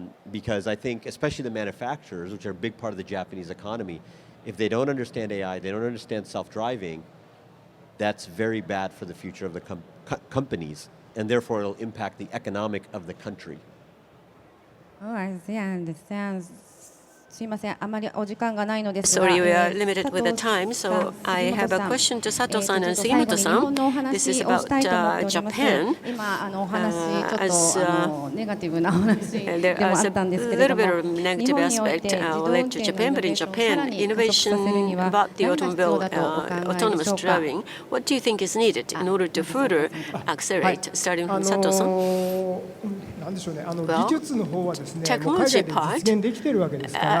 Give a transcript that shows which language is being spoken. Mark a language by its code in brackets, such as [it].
[en] Because I think, especially the manufacturers, which are a big part of the Japanese economy, if they don't understand AI, they don't understand self-driving, that's very bad for the future of the companies, and therefore it'll impact the economic of the country. Oh, I see, I understand. [ja] すいません、あまりお時間がないのですが、 [en] Sorry, we are limited with the time, so I have a question to Sato-san and Sugimoto-san. This is about Japan. [ja] 今お話ちょっとネガティブなお話でもあったんですけれども、 [en] a little bit of negative aspect related to Japan, but in Japan, innovation about the automobile autonomous driving, what do you think is needed in order to further accelerate? Starting from Sato-san. [ja] なんでしょうね、技術の方はですね、もう [en] technology [ja] 海外で実現できてるわけですから、